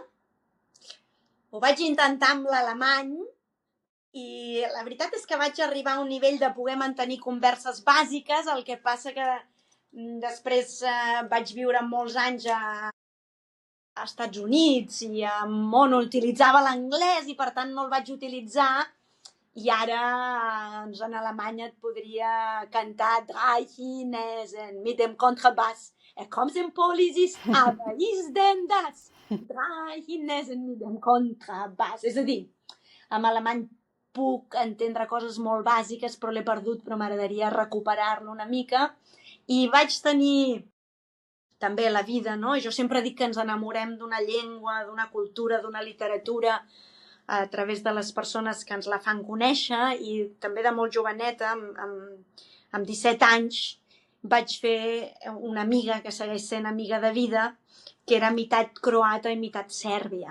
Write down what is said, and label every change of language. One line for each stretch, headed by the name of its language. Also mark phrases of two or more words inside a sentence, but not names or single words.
Catalan: Ho vaig intentar amb l'alemany i la veritat és que vaig arribar a un nivell de poder mantenir converses bàsiques, el que passa que després vaig viure molts anys a Estats Units i a on utilitzava l'anglès i per tant no el vaig utilitzar, i ara en Alemanya et podria cantar
German: Drei Chinesen mit dem Kontrabass. Kommt in Polisis, aber ist denn das? Drei Chinesen mit dem Kontrabass.
Catalan: És a dir, en alemany puc entendre coses molt bàsiques, però l'he perdut, però m'agradaria recuperar-lo una mica. I vaig tenir també la vida, no? Jo sempre dic que ens enamorem d'una llengua, d'una cultura, d'una literatura a través de les persones que ens la fan conèixer, i també de molt joveneta, amb 17 anys, vaig fer una amiga que segueix sent amiga de vida, que era meitat croata i meitat sèrbia.